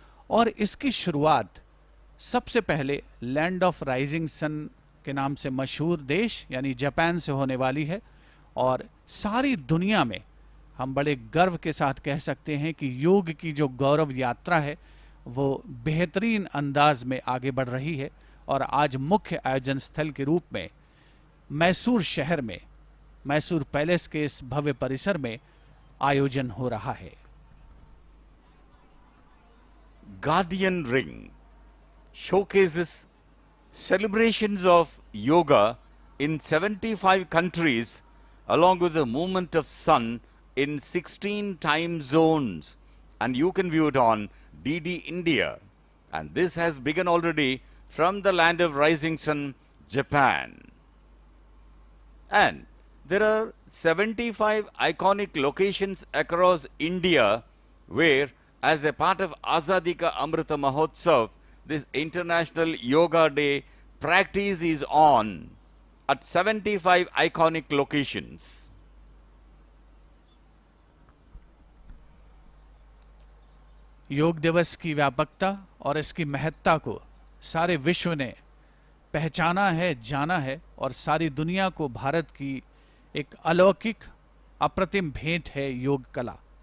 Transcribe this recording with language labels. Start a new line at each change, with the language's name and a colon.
Hindi: और इसकी शुरुआत सबसे पहले
English: land of rising sun
Hindi: के नाम से मशहूर देश यानी जापान से होने वाली है और सारी दुनिया में हम बड़े गर्व के साथ कह सकते हैं कि योग की जो गौरव यात्रा है वो बेहतरीन अंदाज में आगे बढ़ रही है और आज मुख्य आयोजन स्थल के रूप में मैसूर शहर में मैसूर पैलेस के इस भव्य परिसर में आयोजन हो रहा है।
English: Guardian Ring showcases celebrations of yoga in 75 countries along with the movement of sun in 16 time zones, and you can view it on DD India, and this has begun already from the land of rising sun, Japan. And there are 75 iconic locations across India where, as a part of Azadi Ka Amrita Mahotsav, this International Yoga Day practice is on at 75 iconic locations.
Hindi: योग दिवस की व्यापकता और इसकी महत्ता को सारे विश्व ने पहचाना है, जाना है और सारी दुनिया को भारत की एक अलौकिक अप्रतिम भेंट है योग कला।